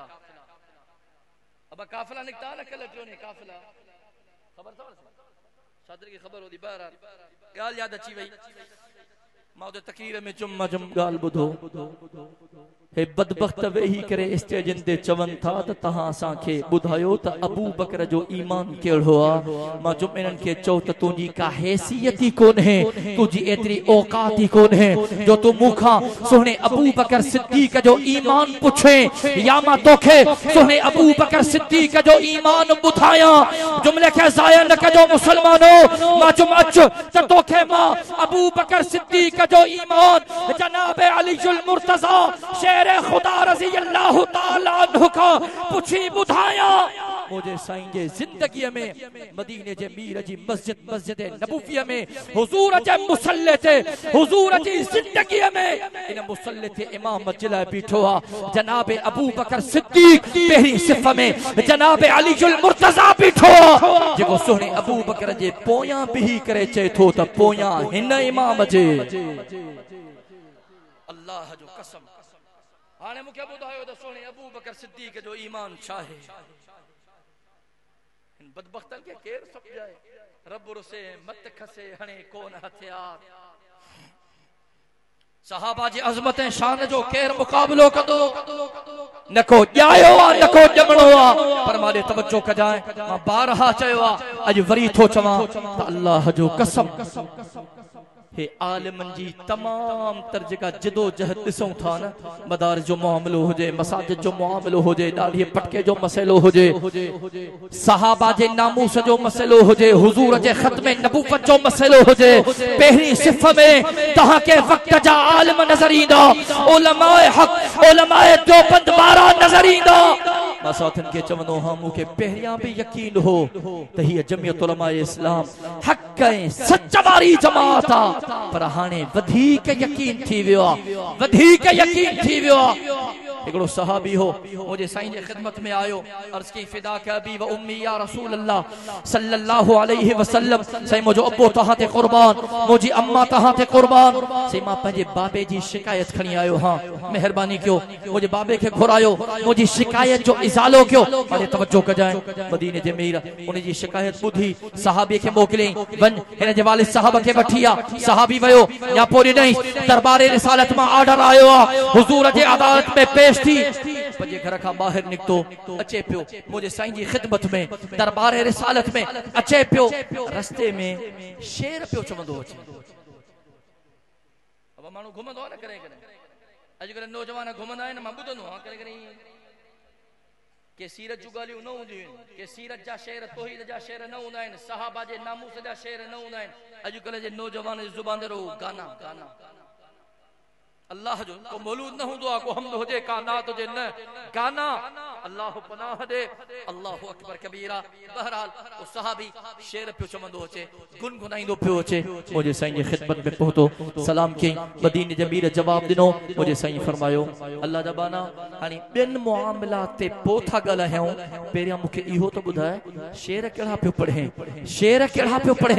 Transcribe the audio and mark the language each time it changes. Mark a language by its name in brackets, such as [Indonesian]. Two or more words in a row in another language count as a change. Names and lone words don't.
[Sindhi] अब काफ़िला निकिता न कल टियों ॾींहुं काफ़िला, ख़बर अथव शादी की ख़बर होती। बहरहाल ॻाल्हि यादि अची वई। मां दे तकरीर में चुम गाल बुधो हे बदबख्त वेही करे स्टेजन ते चवन था त तहां असां खे बुधायो त अबू बकर जो ईमान केड़ो आ। मां चुम इनन के चौ त तुजी का हैसियत ही कोन है, तुजी एतरी औकात ही कोन है जो तू मुखा सोहने अबू बकर सिद्दीक जो ईमान पुछे, या मां तोखे सोहने अबू बकर सिद्दीक जो ईमान बुधाया। जुमले के जाया न कजो मुसलमानो, मां चुम अच त तोखे मां अबू बकर सिद्दीक जो ईमान जनाब अलीजुल मुर्तजा शेर खुदा [Arabic] رضي الله تعالى عنه [Sindhi] का पुछी बुधाया। मुझे साईं जे जिंदगी में मदीने जे मीर जी मस्जिद नबूवी में हुजूर जे मुसल्ले ते हुजूर जी जिंदगी में इन मुसल्ले ते इमाम जिला बीठो आ जनाब अबू बकर सिद्दीक, पहली सिफ में जनाब अलीजुल मुर्तजा बीठो जेको सोहने अबू बकर जे पोया बिही करे चे थो त पोया हिन इमाम जे। अल्लाह जो कसम हाने मुखे बुधायो त सोहने अबू बकर सिद्दीक जो ईमान छा है। इन बदबख्तन के केर समझाए, रब रुसे मत खसे हणे कोन हथियार। सहाबा जी अजमत शान जो केर मुकाबलो कदो, नको जायो आ नको जमणो आ। पर माले तवज्जो कजाए, मां बारहा चयो आ अज वरी थो चवां त अल्लाह जो कसम हे आलिमन जी तमाम तर जेका जिदोजहद ॾिसूं था न, मदार जो मामलो हुजे, मसाजिद जो मामलो हुजे, दाढ़ी पटके जो मसइलो हुजे, सहाबा जे नामूस जो मसइलो हुजे, हुजूर जे खत्मे नबूवत जो मसइलो हुजे, पहिरीं सिफ में तहां के वक्त जा आलिम नजर ईंदा, उलमाए हक उलमाए देवबंद वारा नजर ईंदा। मां साथन के चवंदो हां मूंखे पहिरियां भी यकीन हो त हीअ जमियत उलमाए इस्लाम हक ऐं सच वारी जमात आ, पर हाणे वधीक यकीन थी वियो आ, वधीक यकीन थी वियो आ। हिकिड़ो सहाबी हो मुझे साईं जे खिदमत में आयो, अर्ज़ की [Arabic] فداك أبي وأمي يا رسول الله صلى الله عليه وسلم, [Sindhi] साईं मुझो अब्बो तहां ते कुर्बान, मुझी अम्मा तहां ते कुर्बान। साईं मां पंहिंजे बाबे जी शिकायत खणी आयो, हां मेहरबानी कयो मुझे बाबे के घुरायो, मुझी शिकायत जो इज़ालो कयो। मारे तवज्जो कजाए, मदीने जे मीर उन जी शिकायत ॿुधी सहाबी के मोकिले, वन हिन जे वालिद साहब के वठी आ। सहाबी वयो या पोरी नहीं, दरबारे रिसालत मां ऑर्डर आयो आ, हुजूर जे अदालत में पेश थी। पंजे घर का बाहर निकतो अचे पियो मुझे साईं जी खिदमत में, दरबारे रिसालत में अचे पियो, रस्ते में शेर पियो चवंदो अचे। अब माण्हू घुमंदो आहे न करे करे, अॼुकल्ह नौजवान घुमंदा आहिनि, मां ॿुधंदो आहियां करे करे के सीरत जूं ॻाल्हियूं न हूंदियूं आहिनि, के सीरत जा शेर तौहीद जा शेर न हूंदा आहिनि, सहाबा जे नामूस जा शेर न हूंदा आहिनि। अॼुकल्ह जे नौजवान जी ज़ुबान ते गाना गाना अल्लाह जो को मौलूद न हूंदो आहे, को हमद हुजे का नात हुजे न, गाना अल्लाह पनाह दे, [Arabic] الله أكبر كبيرا. [Sindhi] बहरहाल वो सहाबी शेर पियो चवंदो अचे, गुनगुनाईंदो पियो अचे। मुझे साईं जी खिदमत में पहुतो, सलाम कई, मदीने जे मीर जवाब दिनो। मुझे साईं फरमायो अल्लाह जा बाना हाणे ॿियनि मुआमलात ते पोइ था ॻाल्हायूं, पहिरियां मूंखे इहो त ॿुधाए शेर कहिड़ा पियो पढ़े, शेर कहिड़ा पियो पढ़े।